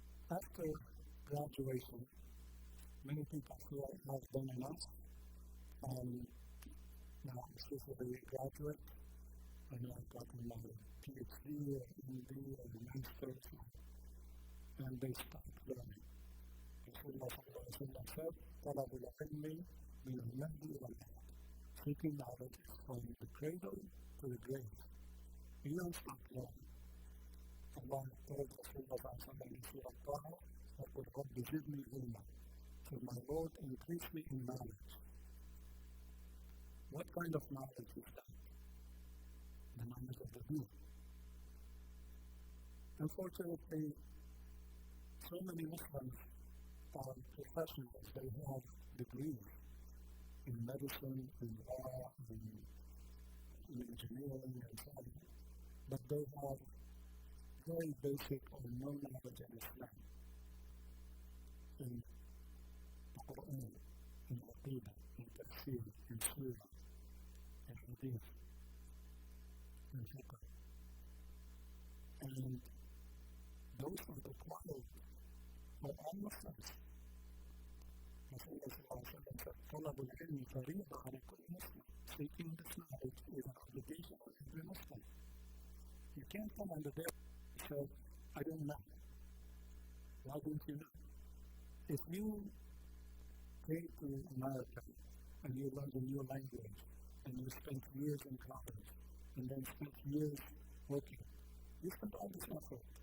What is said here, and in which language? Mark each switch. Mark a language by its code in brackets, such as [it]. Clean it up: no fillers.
[en] After graduation, many people feel I've done enough. Now I'm supposed to be a graduate, and I've gotten my PhD or MD or master's, and they stop learning. Rasulullah said, [ar] طلب العلم من المهد إلى اللحد. [en] Seeking knowledge from the cradle to the grave. You don't stop learning. Allah told Rasulullah in Surah Taha, [ar] وَقُلْ رَبِّ زِدْنِي عِلْمًا. [en] So my Lord, increase me in knowledge. What kind of knowledge is that? The knowledge of the Deen. Unfortunately, so many Muslims are professionals. They have degrees in medicine, in law, in engineering, and so on. But they have very basic or no knowledge in Islam, in the Quran, in Aqidah, in Tafsir, in Surah, in Hadith, in Fiqh. And those are the required by all Muslims. Rasulullah said, [ar] طلب العلم فريضة على كل Muslim. [en] Seeking this knowledge is an obligation on every Muslim. You can't come on the day and say, I don't know. Why don't you know? If you came to America and you learned a new language and you spent years in college and then spent years working, you spent all this effort.